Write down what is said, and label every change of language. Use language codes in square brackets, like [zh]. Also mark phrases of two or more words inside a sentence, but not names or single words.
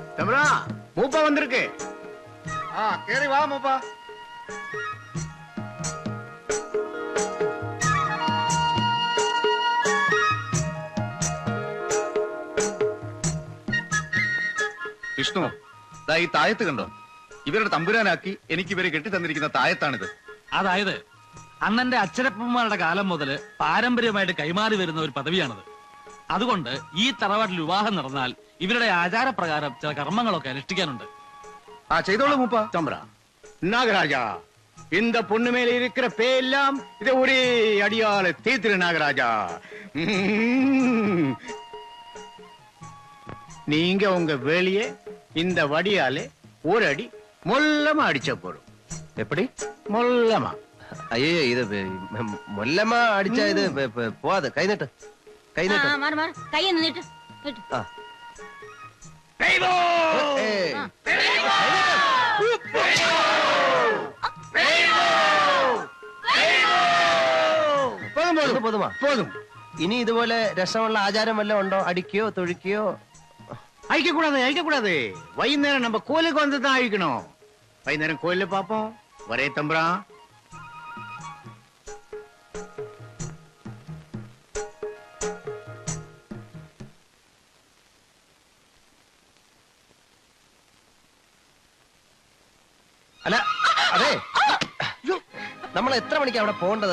[ta] தம்பரா மூப்பா வந்திருக்கு. கேரி வா மூப்பா. [ml] വിഷ്ണു, ഈ തായത്ത് കണ്ടോ? ഇവരുടെ തമ്പുരാനാക്കി എനിക്ക് ഇവരെ കെട്ടിത്തന്നിരിക്കുന്ന തായത്താണിത്. അതായത് അണ്ണന്റെ അച്ഛനപ്പന്മാരുടെ കാലം മുതൽ പാരമ്പര്യമായിട്ട് കൈമാറി വരുന്ന ഒരു പദവിയാണത്. അതുകൊണ്ട് ഈ തറവാട്ടിൽ വിവാഹം നടന്നാൽ ഇവരുടെ ആചാരപ്രകാരം ചില കർമ്മങ്ങളൊക്കെ അനുഷ്ഠിക്കാനുണ്ട്. ചെയ്തോളൂ മൂപ്പ. [ta] தம்பரா நாகராஜா, இந்த பொண்ணு மேல இருக்கிற பேயெல்லாம் இதை ஒரே அடியால தீர்த்திரு நாகராஜா. நீங்க உங்க வேலையே இந்த வடியாலே ஒரு அடி மொல்லமா அடிச்ச போறோம். எப்படி மொல்லமா? ஐயோ, இது மொல்லமா அடிச்சா இது போவாது. கை நட்டு, கை நட்டு. கையை நீட்டு. പോതുമാ போதும். [ml] ഇനി ഇതുപോലെ രസമുള്ള ആചാരം വല്ലതും ഉണ്ടോ? അടിക്കോ തൊഴിക്കോ? [ta] அழிக்கக்கூடாது, அழிக்கக்கூடாது. வைகுந்தேரம் நம்ம கோயிலுக்கு வந்து தான் அழிக்கணும். வைகுந்தேரம் கோயில பாப்போம். வரே தம்பரா. [ml] അല്ല, അതെ, നമ്മൾ എത്ര മണിക്ക് അവിടെ പോകേണ്ടത്?